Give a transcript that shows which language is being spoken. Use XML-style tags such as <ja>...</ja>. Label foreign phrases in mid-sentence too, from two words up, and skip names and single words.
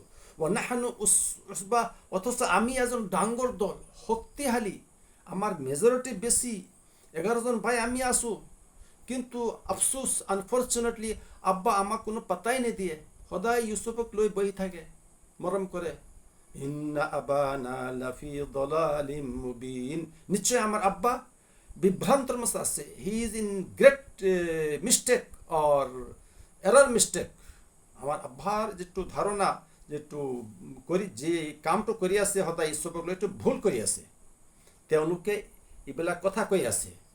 <ar>نحن عصبة,</ar> <as>অথচ আমি এজন ডাঙৰ দল, শক্তিশালী, আমাৰ মেজৰিটি বেছি, 11জন ভাই আমি আছোঁ। কিন্তু আফচোচ, আনফৰ্চুনেটলি আব্বা আমাক কোনো পাত্তাই নিদিয়ে, সদায় ইউচুফক লৈ বহি থাকে, মৰম কৰে।</as> <ar>إن أبانا لفي ضلال مبين,</ar> <as>নিশ্চয় আমাৰ আব্বা বিভ্ৰান্তৰ মাজত আছে।</as> <en>He is in great mistake or error mistake.</en> <as>আমাৰ আব্বাৰ যিটো ধাৰণা, যিটো যি কামটো কৰি আছে সদায় ইউচুফক লৈ, এইটো ভুল কৰি আছে। তেওঁলোকে এইবিলাক কথা কৈ আছে।</as>